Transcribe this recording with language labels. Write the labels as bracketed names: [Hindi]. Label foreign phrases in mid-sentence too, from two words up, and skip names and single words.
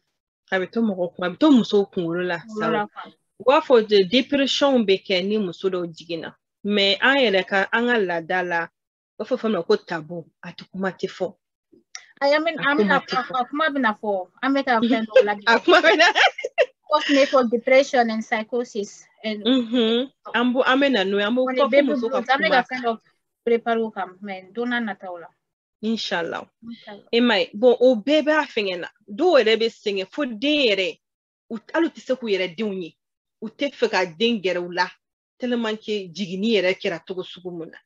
[Bambara] A bɛ to musow kunkolo la u b'a fɔ dépression bɛ kɛ ni muso dɔw jiginna mais an ka laada la u b'a fɔ fɛn min ma ko tabou a kuma tɛ fɔ. A kuma bɛna fɔ an bɛ ka fɛn dɔw lajɛ. A kuma bɛna. [English] Postnatal depression and psychosis. [Bambara] An bɛ na n'o ye an b'o fɔ muso ka kuma. An bɛ ka fɛn dɔ préparer o kan mais don n'a nataw la. Inshallah. E ma ye bon o bɛɛ b'a fɛngɛ na dɔw yɛrɛ bɛ sɛgɛn fo den yɛrɛ hali u tɛ se k'u yɛrɛ denw ye u tɛ fɛ ka den gɛrɛ u la [French] tellement que [Bambara] jiginni yɛrɛ kɛra cogo sugu mun na.